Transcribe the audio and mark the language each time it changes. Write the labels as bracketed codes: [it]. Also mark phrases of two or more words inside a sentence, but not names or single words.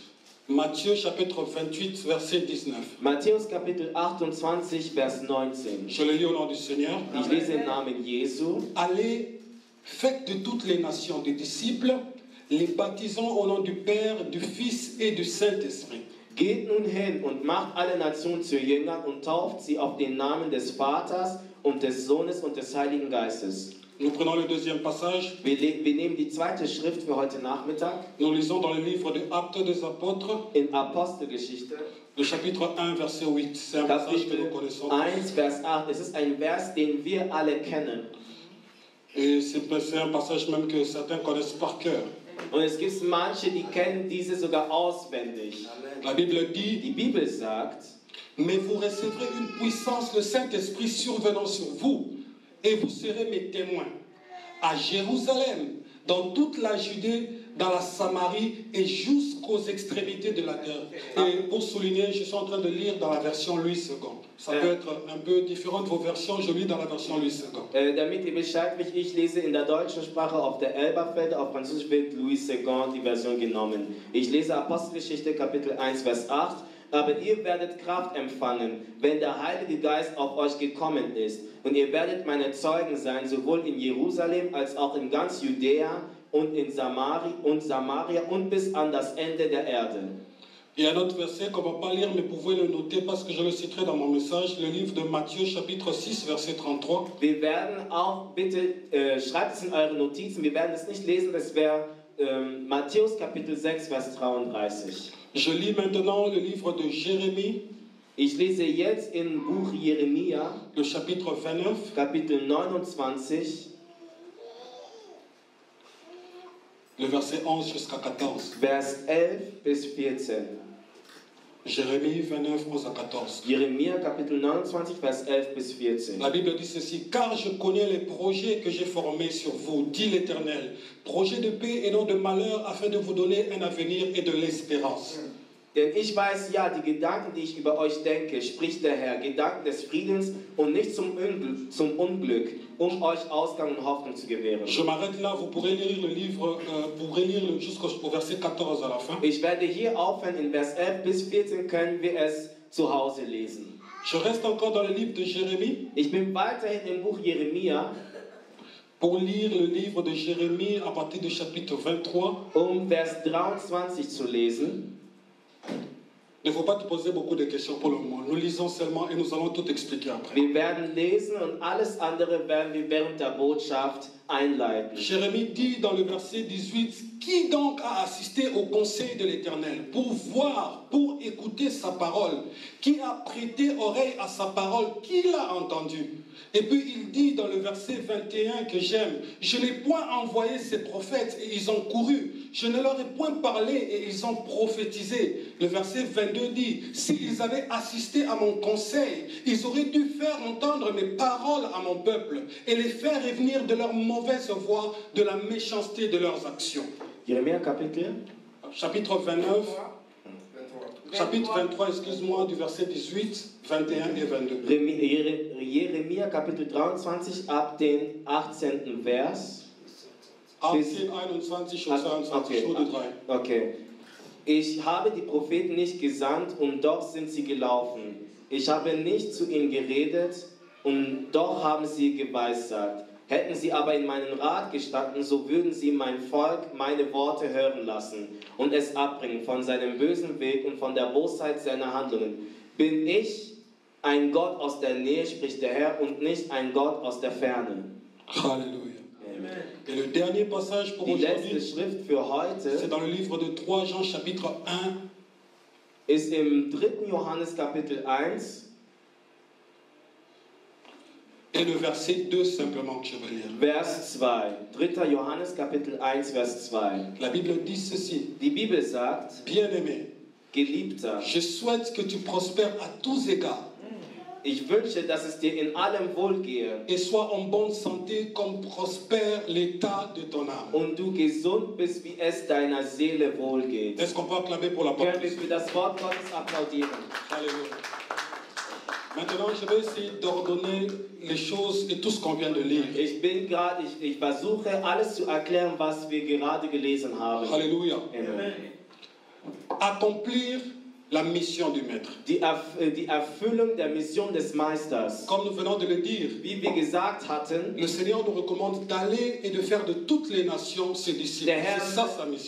[fr] Matthieu chapitre 28, verset 19. [de] Matthäus Kapitel 28, Vers 19. [fr] Je le lis au nom du Seigneur. [de] Ich lese im Namen Jesu. [fr] Allez, faites de toutes les nations des disciples, les baptisant au nom du Père, du Fils et du Saint-Esprit. [de] Geht nun hin und macht alle Nationen zu Jüngern und tauft sie auf den Namen des Vaters und des Sohnes und des Heiligen Geistes. [fr] Nous prenons le deuxième passage. [de] Wir nehmen die zweite Schrift für heute Nachmittag. [fr] Nous lisons dans le livre des Actes des Apôtres, [de] In Apostelgeschichte, [fr] le chapitre 1, verset 8. C'est un passage que nous [de] Kapitel [fr] connaissons. [de] 1, Vers 8. Es ist ein Vers, den wir alle kennen. [fr] Et c'est un passage même que certains connaissent par cœur. [de] Und es gibt manche, die kennen diese sogar auswendig. [fr] La Bible dit, [de] Die Bibel sagt, [fr] mais vous recevrez une puissance, le Saint-Esprit survenant sur vous, et vous serez mes témoins à Jérusalem, dans toute la Judée, dans la Samarie et jusqu'aux extrémités de la terre. Et pour souligner, je suis en train de lire dans la version Louis II. Ça peut être un peu différent de vos versions, je lis dans la version Louis II. [de] damit ihr Bescheid wisst, ich lese in der deutschen Sprache auf der Elberfelder, auf Französisch wird Louis II die Version genommen. Ich lese Apostelgeschichte Kapitel 1, Vers 8. Aber ihr werdet Kraft empfangen, wenn der Heilige Geist auf euch gekommen ist. Und ihr werdet meine Zeugen sein, sowohl in Jerusalem als auch in ganz Judäa und in Samaria und bis an das Ende der Erde. [fr] Il y a un autre verset qu'on ne va pas lire, mais vous pouvez le noter parce que je le citerai dans mon message, le livre de Matthieu, chapitre 6, verset 33. [de] Wir werden auch, bitte schreibt es in eure Notizen, wir werden es nicht lesen, das wäre Matthäus Kapitel 6, Vers 33. [fr] Je lis maintenant le livre de Jérémie, [de] Ich lese jetzt im Buch Jeremia, [fr] le chapitre 29, [de] Kapitel 29, [fr] le verset 11 jusqu'à 14. [de] Vers 11 bis 14. [fr] Jérémie 29, 11 à 14. [de] Jeremia Kapitel 29, Vers 11 bis 14. [fr] La Bible dit ceci, car je connais les projets que j'ai formés sur vous, dit l'Éternel, projets de paix et non de malheur, afin de vous donner un avenir et de l'espérance. [de] Denn ich weiß ja, die Gedanken, die ich über euch denke, spricht der Herr, Gedanken des Friedens und nicht zum Unglück, um euch Ausgang und Hoffnung zu gewähren. [fr] Je m'arrête là, vous pourrez lire le livre, jusqu'au verset 14 à la fin. [de] Ich werde hier aufhören, in Vers 11 bis 14 können wir es zu Hause lesen. [fr] Je reste encore dans le livre de Jérémie. [de] Ich bin weiterhin im Buch Jeremia. [fr] Pour lire le livre de Jérémie à partir du chapitre 23. [de] Vers 23 zu lesen. [fr] Il ne faut pas te poser beaucoup de questions pour le moment. Nous lisons seulement et nous allons tout expliquer après. [de] Wir werden lesen und alles andere werden wir während der Botschaft einleiten. [fr] Jérémie dit dans le verset 18, qui donc a assisté au conseil de l'Éternel pour voir, pour écouter sa parole? Qui a prêté oreille à sa parole? Qui l'a entendu? Et puis il dit dans le verset 21 que j'aime, je n'ai point envoyé ces prophètes et ils ont couru. Je ne leur ai point parlé et ils ont prophétisé. Le verset 22 dit, s'ils avaient assisté à mon conseil, ils auraient dû faire entendre mes paroles à mon peuple et les faire revenir de leur mauvaise voie, de la méchanceté de leurs actions. [de] Jeremia Kapitel? [fr] Chapitre 29. Chapitre 23, excuse-moi, du verset 18, 21 et 22. [de] Jeremia Kapitel 23 ab den 18. Vers. 18, 21 und 22, Stunde 3. Okay. Ich habe die Propheten nicht gesandt und doch sind sie gelaufen. Ich habe nicht zu ihnen geredet und doch haben sie geweissagt. Hätten sie aber in meinen Rat gestanden, so würden sie mein Volk meine Worte hören lassen und es abbringen von seinem bösen Weg und von der Bosheit seiner Handlungen. Bin ich ein Gott aus der Nähe, spricht der Herr, und nicht ein Gott aus der Ferne. Halleluja. Amen. [fr] Et le dernier passage pour [de] Die letzte [fr] aujourd'hui, [de] Schrift für [fr] c'est [de] heute [fr] dans le livre de 3 Jean, chapitre 1, [de] ist im 3. Johannes Kapitel 1 [fr] et le verset 2 simplement que je vais lire. [de] Vers 2. 3. Johannes Kapitel 1, Vers 2. [fr] La Bible dit ceci, [de] Die Bibel sagt, [fr] bien-aimé, [de] Geliebter, [fr] je souhaite que tu prospères à tous égards [de] ich wünsche, dass es dir in allem wohlgehe [fr] et sois en bonne santé comme prospère l'état de ton âme. [de] und du gesund bist, wie es deiner Seele wohlgeht. [fr] Est-ce qu'on peut acclamer pour la parole [de] Können [fr] de [de] wir [fr] Dieu? [de] für das Wort Gottes applaudieren? [fr] Alléluia. Maintenant, je vais essayer d'ordonner les choses et tout ce qu'on vient de lire. [de] Ich versuche alles zu erklären, was wir gerade gelesen haben. [fr] Alléluia. Amen. Accomplir la mission du Maître. [de] Die Erfüllung der Mission des Meisters. [fr] Comme nous venons de le dire, [de] Wie wir gesagt hatten, [fr] le Seigneur nous recommande d'aller et de faire de toutes les nations ses disciples. C'est ça sa mission.